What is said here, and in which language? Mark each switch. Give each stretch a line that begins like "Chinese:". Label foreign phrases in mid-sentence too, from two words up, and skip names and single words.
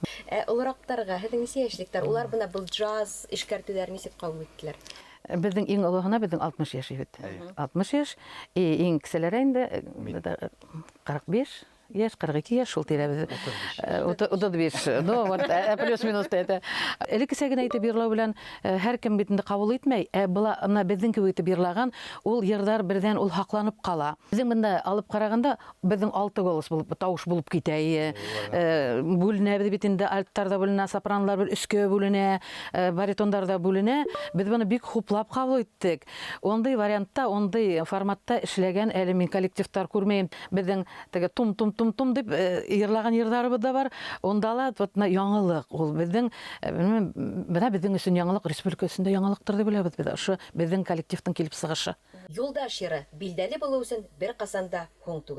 Bashkir: Олораҡтарға, һеҙҙең нисә йәшлектәр? Улар бына был джаз эшкәртеүҙәр нисек ҡабул иттеләр? Беҙҙең иң олоһона беҙҙең 60 йәш бит. 60 йәш, иң кеселәре инде 45 йәш, 42 йәш шул тирәбеҙ.
Russian: 35. Ну, вот плюс-минус это.
Bashkir: Элеккесә генә итеп йырлау белән һәр кем бит инде ҡабул итмәй. Бына беҙҙең кеүек итеп йырлаган, ул йырҙар берҙән ул һаҡланып ҡала. Беҙҙең бында алып ҡарағанда, беҙҙең 6 голос булып, тауыш булып китә. Бүленәбеҙ бит инде, альттар да бүленә, сопранлар бер 3-кә бүленә, баритондар да бүленә. Беҙ быны бик хуплап ҡабул иттек. Ондай вариантта, ондай форматта эшләгән әле мин коллективтар күрмәйем. Беҙҙең теге тум дип йырлаған йырҙарыбыҙ да бар. Онда ла яңылыҡ. Ул беҙҙең өсөн яңылыҡ, республика өсөндә яңылыҡтыр дип беләбеҙ бит. Ошо беҙҙең коллективтың килеп сығышы. Юлдаш йыры билдәле булыу өсөн бер ҡасанда һуң түгел.